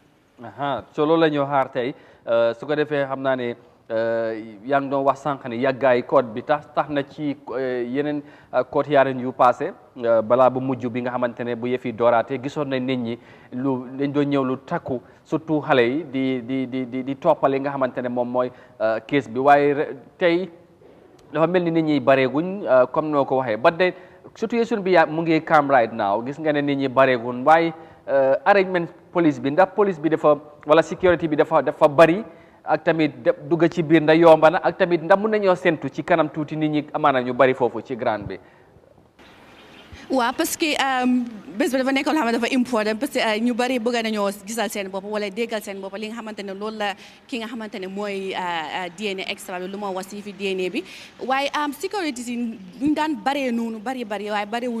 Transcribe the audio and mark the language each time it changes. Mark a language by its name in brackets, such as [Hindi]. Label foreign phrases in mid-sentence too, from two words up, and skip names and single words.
[Wolof] so loolu la ñoo xaar tey su ko defee xam naa ne yaa ngi doon wax sànq ne yàggaay code bi tax na ci yeneen code yaaren yu passé balaa bu mujj bi nga xamante ne bu yëfi dooraate gisoon nañ nit ñi dañ doon ñëw lu takku surtout xale yi di toppale nga xamante ne moom mooy case bi waaye tey dafa mel ni nit ñi bareeguñ comme noo ko waxee ba [French] de situation [Wolof] bi mu ngi calm [English] right now [Wolof] gis nga ne nit ñi bareeguñ waaye [English] arrangement police [Wolof] bi ndax police bi dafa wala security bi dafa bari ak tamit dugg ci biir nda yomba na ak tamit ndax mun nañoo séntu ci kanam tuuti nit ñi amaana ñu bari foofu ci grand bi. waaw [French] parce que [Wolof] bés bi dafa nekk loo xam ne dafa important [French] parce que [Wolof] ñu bari bëgg nañoo gisal seen bopp wala déggal seen bopp li nga xamante ne loolu la ki nga xamante ne mooy [English] DNA extra [Wolof] bi lu ma wax si fi DNA bi waaye sécurité si ñu daan baree noonu bari waaye bariwuñ